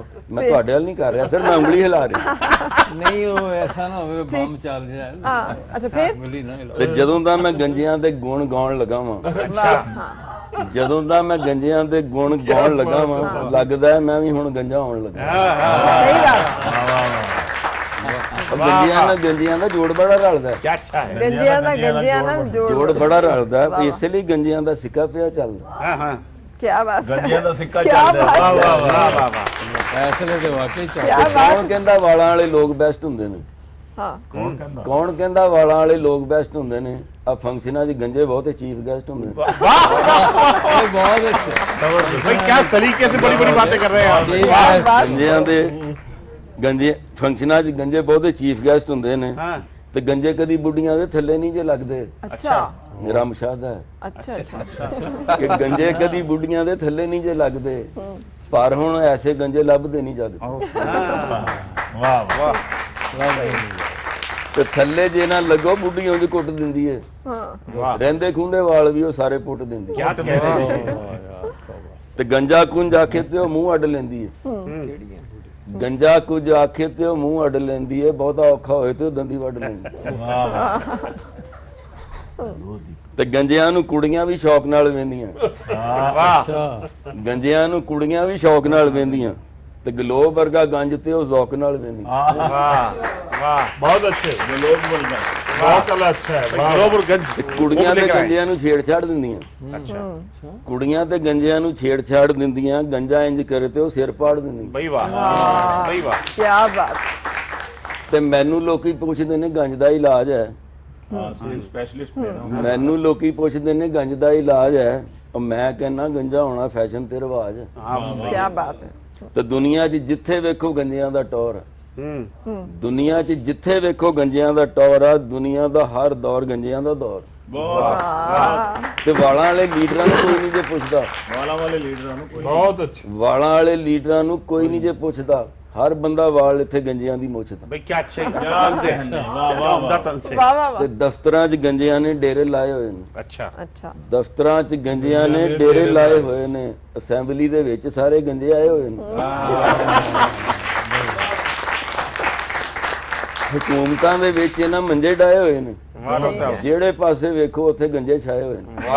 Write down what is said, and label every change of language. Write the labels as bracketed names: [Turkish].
[Punjabi] ਮੈਂ ਤੁਹਾਡੇ ਵੱਲ ਨਹੀਂ ਕਰ ਰਿਹਾ ਸਰ, ਮੈਂ ਉਂਗਲੀ ਹਿਲਾ ਰਿਹਾ। [Hindi] नहीं वो ऐसा ना हो बम चल जाए, हाँ, अच्छा फिर उंगली ना हिलाओ। [Punjabi] ਤੇ ਜਦੋਂ ਦਾ ਮੈਂ ਗੰਜਿਆਂ ਦੇ ਗੁਣ ਗਾਉਣ ਲੱਗਾ ਵਾਂ, ਜਦੋਂ ਦਾ ਮੈਂ ਗੰਜਿਆਂ ਦੇ ਗੁਣ ਗਾਉਣ ਲੱਗਾ ਵਾਂ, ਲੱਗਦਾ ਹੈ ਮੈਂ ਵੀ ਹੁਣ ਗੰਜਾ ਹੋਣ ਲੱਗਾ। [Hindi] सही बात, [Punjabi] ਗੰਜਿਆਂ ਦਾ ਜੋੜ ਬੜਾ ਰਲਦਾ ਹੈ, [Hindi] क्या अच्छा है। गंजिया ना जोड़, [Punjabi] ਜੋੜ ਬੜਾ ਰਲਦਾ ਹੈ, ਇਸੇ ਲਈ ਗੰਜਿਆਂ ਦਾ ਸਿੱਕਾ ਪਿਆ ਚੱਲਦਾ। [Hindi] हाँ हाँ। क्या बात है, गंजिया का सिक्का क्या चल रहा है। वाह वाह वाह वाह। वाह वाह। फैसले तो वाकई चल क्या [Punjabi] ਤੇ [Hindi] बात, [Punjabi] ਕੌਣ ਕਹਿੰਦਾ ਵਾਲਾਂ ਵਾਲੇ ਲੋਕ ਬੈਸਟ ਹੁੰਦੇ ਨੇ, [Hindi] हाँ, कौन कहता। [Punjabi] ਕੌਣ ਕਹਿੰਦਾ ਵਾਲਾਂ ਵਾਲੇ ਲੋਕ ਬੈਸਟ ਹੁੰਦੇ ਨੇ, ਆ ਫੰਕਸ਼ਨਾਂ 'ਚ ਗੰਜੇ ਬਹੁਤੇ ਚੀਫ ਗੈਸਟ ਹੁੰਦੇ ਨੇ। [Hindi] ये बहुत अच्छे। भाई क्या सलीके से बड़ी बड़ी बातें कर रहे हैं आप। वाह। [Punjabi] ਗੰਜਿਆਂ ਦੇ ਗੰਜੇ ਫੰਕਸ਼ਨਾਂ 'ਚ ਗੰਜੇ ਬਹੁਤੇ ਚੀਫ ਗੈਸਟ ਹੁੰਦੇ ਨੇ, [Hindi] हाँ [Punjabi] ਤੇ ਗੰਜੇ ਕਦੀ ਬੁੱਢੀਆਂ ਦੇ ਥੱਲੇ ਨਹੀਂ ਜੇ ਲੱਗਦੇ। [Hindi] अच्छा, [Punjabi] ਮੇਰਾ ਮੁਸ਼ਾਹਦਾ ਹੈ [Hindi] अच्छा, अच्छा, [Punjabi] ਕਿ ਗੰਜੇ ਕਦੀ ਬੁੱਢੀਆਂ ਦੇ ਥੱਲੇ ਨਹੀਂ ਜੇ ਲੱਗਦੇ, ਪਰ ਹੁਣ ਐਸੇ ਗੰਜੇ ਲੱਭਦੇ ਨਹੀਂ ਜਗ [Hindi] वाह वाह। [Punjabi] ਤੇ ਥੱਲੇ ਜੇ ਨਾ ਲੱਗੋ ਬੁੱਢੀ ਉਂਝ ਕੁੱਟ ਦਿੰਦੀ ਏ, [Hindi] हाँ, [Punjabi] ਰਹਿੰਦੇ ਖੁੰਦੇ ਵਾਲ ਵੀ ਉਹ ਸਾਰੇ ਪੁੱਟ ਦਿੰਦੀ ਏ। [Hindi] क्या कहने। [Punjabi] ਤੇ ਗੰਜਾ ਕੁੰਜ ਆਖੇ ਤੇ ਉਹ ਮੂੰਹ ਅੱਡ ਲੈਂਦੀ ਏ, ਗੰਜਾ ਕੁਝ ਆਖੇ ਤੇ ਉਹ ਮੂੰਹ ਅੱਡ ਲੈਂਦੀ ਏ, ਬਹੁਤਾ ਔਖਾ ਹੋਏ ਤੇ ਉਹ ਦੰਦੀ ਵੱਢ ਲੈਂਦੀ। ਤੇ ਗੰਜਿਆਂ ਨੂੰ ਕੁੜੀਆਂ ਵੀ ਸ਼ੌਕ ਨਾਲ ਵੇਂਦੀਆਂ [Hindi] अच्छा [Punjabi] ਗੰਜਿਆਂ ਨੂੰ ਕੁੜੀਆਂ ਵੀ ਸ਼ੌਕ ਨਾਲ ਵੇਂਦੀਆਂ ਤੇ ਗਲੋਬ ਵਰਗਾ ਗੰਜ ਤੇ ਉਹ ਜ਼ੌਕ ਨਾਲ ਵੇਂਦੀਆਂ [Hindi] बहुत अच्छे बहुत अच्छा है वाह। ग्लोबलगंज [Punjabi] ਤੇ ਕੁੜੀਆਂ ਤੇ ਗੰਜਿਆਂ ਨੂੰ ਛੇੜਛਾੜ ਦਿੰਦੀਆਂ [Hindi] अच्छा [Punjabi] ਕੁੜੀਆਂ ਤੇ ਗੰਜਿਆਂ ਨੂੰ ਛੇੜਛਾੜ ਦਿੰਦੀਆਂ ਗੰਜਾ ਇੰਜ ਕਰੇ ਤੇ ਉਹ ਸਿਰ ਪਾੜ ਦਿੰਦੀਆਂ [Hindi] भाई वाह भाई वाह क्या बात। [Punjabi] ਤੇ ਮੈਨੂੰ ਲੋਕੀ ਪੁੱਛਦੇ ਨੇ ਗੰਜ ਦਾ ਇਲਾਜ ਹੈ ਹਾਂ ਸਪੈਸ਼ਲਿਸਟ ਨੇ ਨਾ। ਮੈਨੂੰ ਲੋਕੀ ਪੁੱਛਦੇ ਨੇ ਗੰਜ ਦਾ ਇਲਾਜ ਹੈ ਉਹ ਮੈਂ ਕਹਿੰਦਾ ਗੰਜਾ ਹੋਣਾ ਫੈਸ਼ਨ ਤੇ ਰਿਵਾਜ ਹੈ [Hindi] क्या बात है। [Punjabi] ਤੇ ਦੁਨੀਆ 'ਚ ਜਿੱਥੇ ਵੇਖੋ ਗੰਜਿਆਂ ਦਾ ਟੌਰ ਹੈ ਦੁਨੀਆ 'ਚ ਜਿੱਥੇ ਵੇਖੋ ਗੰਜਿਆਂ ਦਾ ਟੌਰ ਆ ਦੁਨੀਆ ਦਾ ਹਰ ਦੌਰ ਗੰਜਿਆਂ ਦਾ ਦੌਰ ਤੇ ਵਾਲਾਂ ਵਾਲੇ ਲੀਡਰਾਂ ਨੂੰ ਕੋਈ ਨਹੀਂ ਜੇ ਪੁੱਛਦਾ ਵਾਲਾਂ ਵਾਲੇ ਲੀਡਰਾਂ ਨੂੰ ਕੋਈ [Hindi] बहुत अच्छे [Punjabi] ਵਾਲਾਂ ਵਾਲੇ ਲੀਡਰਾਂ ਨੂੰ ਕੋਈ ਨਹੀਂ ਜੇ ਪੁੱਛਦਾ ਹਰ ਬੰਦਾ ਵਾਲ ਇੱਥੇ ਗੰਜਿਆਂ ਦੀ ਮੁੱਛ ਦਾ [Hindi] भाई क्या अच्छे तन से वाह उम्दा तन से वाह वाह [Punjabi] ਤੇ [Hindi] वाह। [Punjabi] ਦਫ਼ਤਰਾਂ 'ਚ ਗੰਜਿਆਂ ਨੇ ਡੇਰੇ ਲਾਏ ਹੋਏ ਨੇ [Hindi] अच्छा अच्छा [Punjabi] ਦਫ਼ਤਰਾਂ 'ਚ ਗੰਜਿਆਂ ਨੇ ਡੇਰੇ ਲਾਏ ਹੋਏ ਨੇ ਅਸੈਂਬਲੀ ਦੇ ਵਿੱਚ ਸਾਰੇ ਗੰਜੇ ਆਏ ਹੋਏ ਨੇ ਹਕੂਮਤਾਂ ਦੇ ਵਿੱਚ ਇਹਨਾਂ ਮੰਜੇ ਡਾਏ ਹੋਏ ਨੇ ਜਿਹੜੇ ਪਾਸੇ ਵੇਖੋ ਉੱਥੇ ਗੰਜੇ ਛਾਏ ਹੋਏ ਨੇ